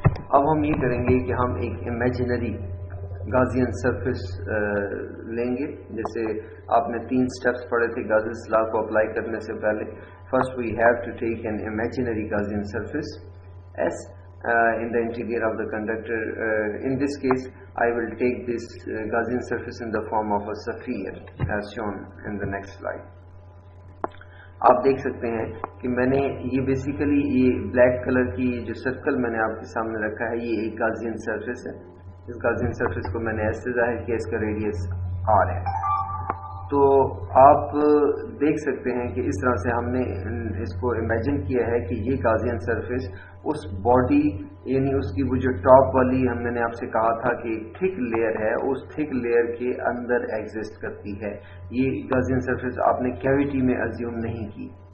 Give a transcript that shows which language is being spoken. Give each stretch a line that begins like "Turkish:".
Urdu: اب ہم یہ کریں گے کہ ہم ایک امیجنری گازین سرفیس لیں گے، جیسے آپ نے 3 سٹیپس پڑھے تھے گازیز لا کو اپلائی کرنے سے پہلے۔
English: First we have to take an imaginary Gaussian surface S in the interior of the conductor. In this case I will take this Gaussian surface in the form of a sphere as shown in the next slide.
Urdu: آپ دیکھ سکتے ہیں کہ میں نے یہ basically یہ black colour کی جو سرکل میں نے آپ کے سامنے رکھا ہے یہ ایک گازین سرفیس ہے۔ اس گازین سرفیس کو میں نے ایسے ظاہر کیا، اس کا ریڈیس r ہے۔ تو آپ دیکھ سکتے ہیں کہ اس طرح سے ہم نے اس کو امیجن کیا ہے کہ یہ گازین سرفیس اس باڈی یعنی اس کی وہ جو ٹاپ والی میں نے آپ سے کہا تھا کہ ایک تھک لیئر ہے، اس تھک لیئر کے اندر ایگزسٹ کرتی ہے۔ یہ گازین سرفیس آپ نے کیویٹی میں ازیوم نہیں کی،